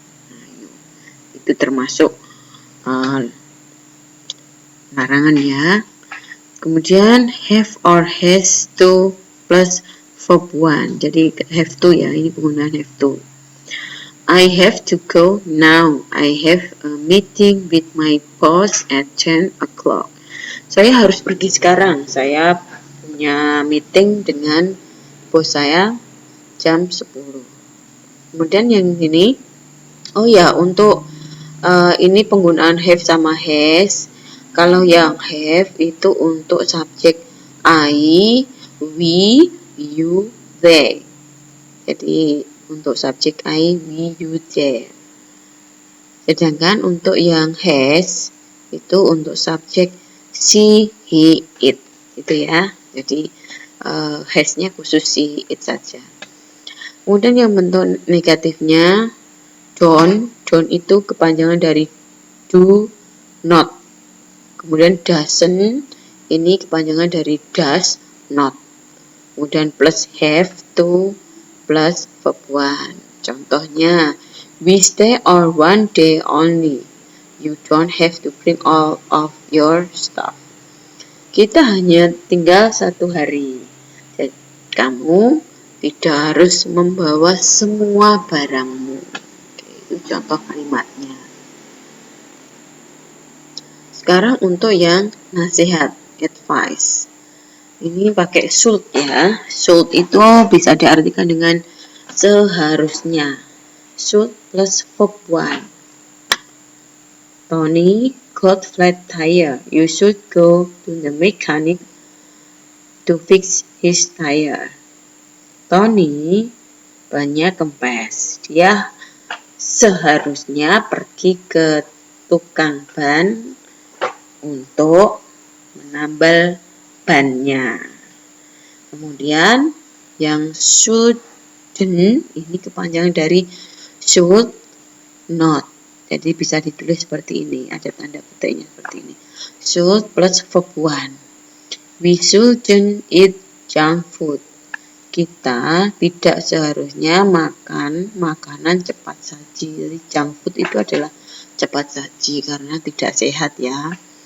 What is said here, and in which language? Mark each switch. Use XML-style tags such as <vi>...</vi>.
<id>Nah, itu termasuk larangan ya. Kemudian have or has to plus verb one. Jadi have to ya, ini penggunaan have to.</id> <en>I have to go now. I have a meeting with my boss at 10 o'clock.</en> <id>Saya harus pergi sekarang. Saya punya meeting dengan bos saya jam 10. Kemudian yang ini, oh ya, untuk ini penggunaan have sama has. Kalau yang have itu untuk subjek I, we, you, they. Jadi untuk subjek I, we, you, they. Sedangkan untuk yang has itu untuk subjek she, he, it. Itu ya. Jadi has-nya khusus she, it saja. Kemudian yang bentuk negatifnya don't. Don't itu kepanjangan dari do not. Kemudian doesn't ini kepanjangan dari does not. Kemudian plus have to plus verb one. Contohnya,</id> <en>we stay on one day only. You don't have to bring all of your stuff.</en> <id>Kita hanya tinggal 1 hari. Jadi, kamu tidak harus membawa semua barangmu. Oke, itu contoh kalimatnya. Sekarang untuk yang nasihat, advice. Ini pakai should ya. Should itu bisa diartikan dengan seharusnya.</id> <en>Should plus verb one. Tony got flat tire. You should go to the mechanic to fix his tire.</en> <id>Tony bannya kempes. Dia seharusnya pergi ke tukang ban untuk menambal bannya. Kemudian yang shouldn't ini kepanjangan dari should not. Jadi bisa ditulis seperti ini, ada tanda petiknya seperti ini.</id> <en>Should plus verb one. We shouldn't eat junk food.</en> <id>Kita tidak seharusnya makan makanan cepat saji. Jadi junk food itu adalah cepat saji karena tidak sehat ya.</id>